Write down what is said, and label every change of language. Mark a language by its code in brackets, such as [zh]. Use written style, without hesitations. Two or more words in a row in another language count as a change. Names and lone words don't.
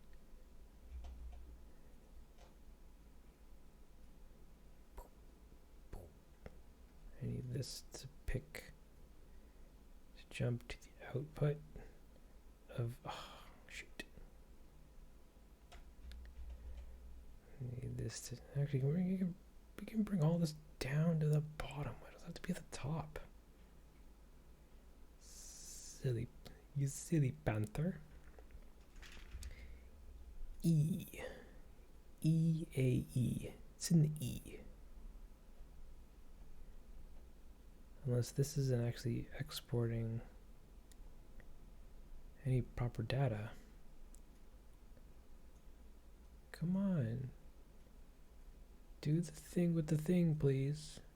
[en] I need this to jump to the output of, shoot. I need this to, actually, we can bring all this down to the bottom. Why does it have to be at the top? Silly, you silly panther. E. E-A-E. It's in the E. Unless this isn't actually exporting any proper data. Come on. Do the thing with the thing, please.